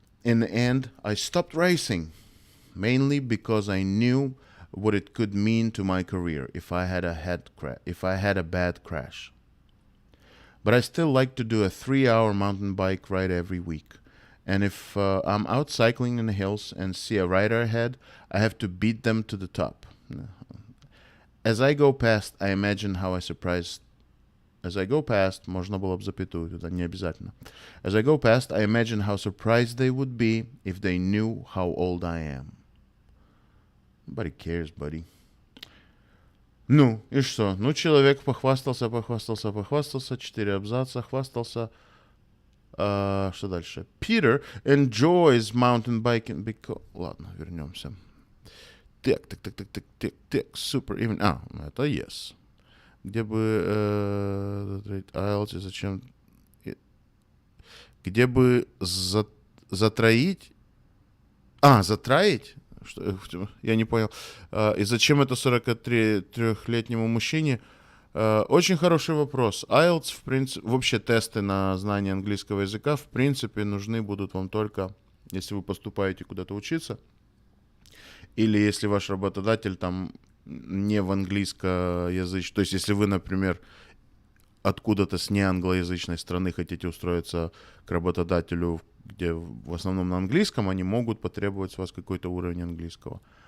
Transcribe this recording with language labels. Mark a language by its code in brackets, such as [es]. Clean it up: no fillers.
[en] In the end, I stopped racing, mainly because I knew what it could mean to my career if I had a bad crash. But I still like to do a 3-hour mountain bike ride every week. And if I'm out cycling in the hills and see a rider ahead, I have to beat them to the top. As I go past, I imagine how I surprised. As I go past, [ru] можно было бы запятую, туда не обязательно. [en] As I go past, I imagine how surprised they would be if they knew how old I am. Nobody cares, buddy. [ru] Ну, и что? Ну, человек похвастался, 4 абзаца, хвастался. Что дальше? [en] Peter enjoys mountain biking because... [ru] Ладно, вернемся. Так, [en] super even... [ru] это [en] yes. [ru] Где бы... IELTS, зачем... Где бы затроить... затроить? Что, я не понял. И зачем это 43-летнему мужчине? Очень хороший вопрос. IELTS, в принципе, вообще тесты на знание английского языка, в принципе, нужны будут вам только, если вы поступаете куда-то учиться, или если ваш работодатель там не в английскоязычном, то есть если вы, например, откуда-то с неанглоязычной страны хотите устроиться к работодателю, где в основном на английском, они могут потребовать с вас какой-то уровень английского.